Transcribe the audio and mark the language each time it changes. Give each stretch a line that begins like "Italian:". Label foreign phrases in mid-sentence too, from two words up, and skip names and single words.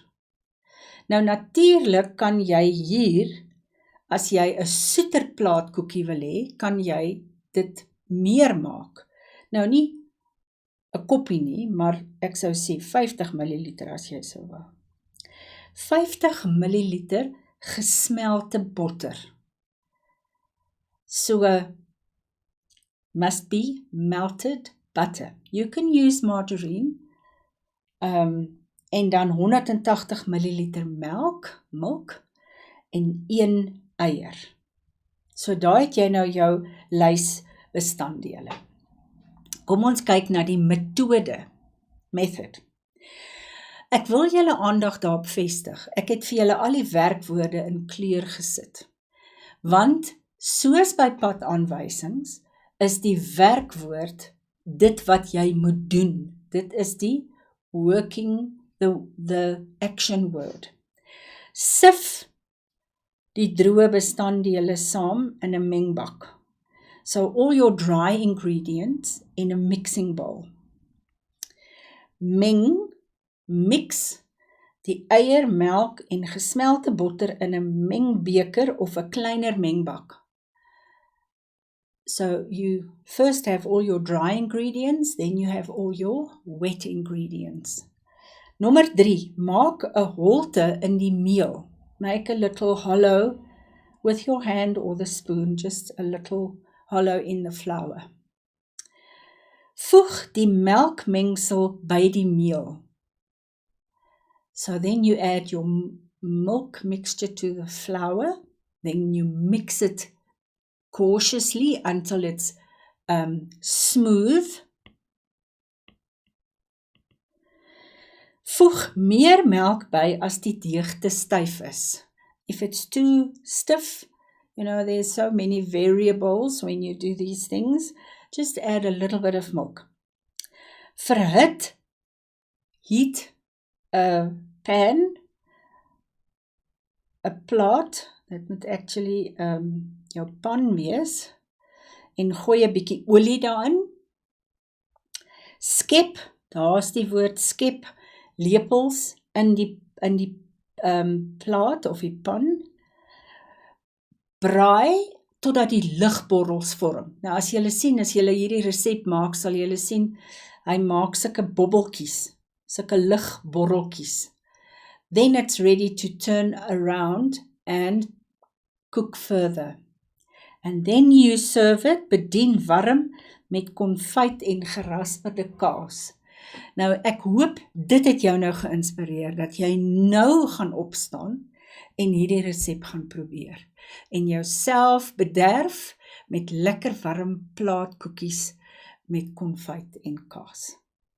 Afrikaans: Nou natuurlik kan jy hier, as jy 'n soeter plaatkoekie wil hê, kan jy dit meer maak. Nou nie 'n koppie nie, maar ek sou sê 50 milliliter as jy sou wou. 50 milliliter gesmelte botter.
English: So, must be melted butter. You can use margarine,
Afrikaans: en dan 180 milliliter milk, en 1 eier. So daai het jy nou jou lys bestanddele. Kom ons kyk na die method. Ek wil julle aandag daarop vestig. Ek het vir julle al die werkwoorde in kleur gesit. Want soos by padaanwysings is die werkwoord dit wat jy moet doen. Dit is die
English: working, the action word.
Afrikaans: Sif die droë bestanddele saam in 'n mengbak.
English: So all your dry ingredients in a mixing bowl.
Afrikaans: Mix die eier, melk en gesmelte botter in 'n mengbeker of 'n kleiner mengbak.
English: So you first have all your dry ingredients, then you have all your wet ingredients.
Afrikaans: Nommer 3, maak 'n holte in die meel.
English: Make a little hollow with your hand or the spoon, just a little hollow in the flour.
Afrikaans: Voeg die melkmengsel by die meel.
English: So then you add your milk mixture to the flour, then you mix it cautiously until it's smooth.
Afrikaans: Voeg meer melk by as die deeg te styf is.
English: If it's too stiff, there's so many variables when you do these things, just add a little bit of milk.
Afrikaans: Verhit,
English: heat a pan,
Afrikaans: a plaat, that moet actually jou pan wees, en gooi 'n bietjie olie daarin. Skep, daar's die woord skep, lepels in die plaat of die pan. Braai totdat die ligborrels vorm. Nou as julle sien, as julle hierdie resep maak, sal julle sien, hy maak sulke bobbeltjies, sulke ligborreltjies.
English: Then it's ready to turn around and cook further. And then you serve it,
Afrikaans: bedien warm met konfyt en gerasperde kaas. Nou ek hoop dit het jou nou geïnspireer, dat jy nou gaan opstaan en hierdie resep gaan probeer. En jouself bederf met lekker warm plaatkoekies met konfyt en kaas.